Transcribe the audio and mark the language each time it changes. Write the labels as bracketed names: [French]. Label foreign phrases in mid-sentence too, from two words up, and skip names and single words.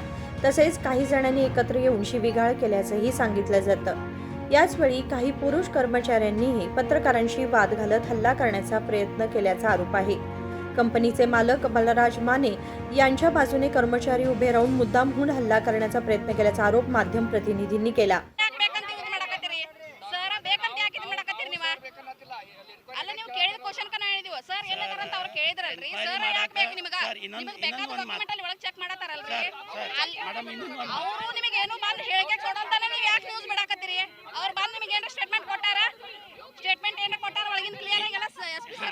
[Marathi] तसेच काही जणांनी एकत्र येऊन शिवीगाळ केल्याचंही सांगितलं जातं. याचवेळी काही पुरुष कर्मचाऱ्यांनीही पत्रकारांशी वाद घालत हल्ला करण्याचा प्रयत्न केल्याचा आरोप आहे. कंपनीचे मालक बलराज माने यांच्या बाजूने कर्मचारी उभे राहून मुद्दामहून हल्ला करण्याचा प्रयत्न केल्याचा आरोप माध्यम प्रतिनिधींनी केला. [Kannada] ಅಲ್ಲ ನೀವು ಕೇಳಿದ ಕ್ವಶನ್ ಕನ ಹೇಳಿದೀವ ಸರ್ ಏನದಾರ ಅಂತ ಅವ್ರು ಕೇಳಿದ್ರಲ್ರಿ ಸರ್ ಯಾಕೆ ಬೇಕು ನಿಮಗೆ ನಿಮಗೆ ಬೇಕಾದ ಡಾಕ್ಯುಮೆಂಟ್ ಅಲ್ಲಿ ಒಳಗೆ ಚೆಕ್ ಮಾಡತಾರಲ್ರಿ ಅವರು ನಿಮಗೆ ಏನು ಬಂದು ಹೇಳಿಕೆ ಕೊಡಂತಾನೆ ನೀವು ಯಾಕೆ ನ್ಯೂಸ್ ಬಿಡಾಕತ್ತೀರಿ ಅವ್ರು ಬಂದು ನಿಮಗೆ ಏನಾರ ಸ್ಟೇಟ್ಮೆಂಟ್ ಕೊಟ್ಟಾರ ಒಳಗಿನ ಕ್ಲಿಯರ್ ಆಗಿ ಎಲ್ಲ ಎಸ್ಪಿ ಸರ್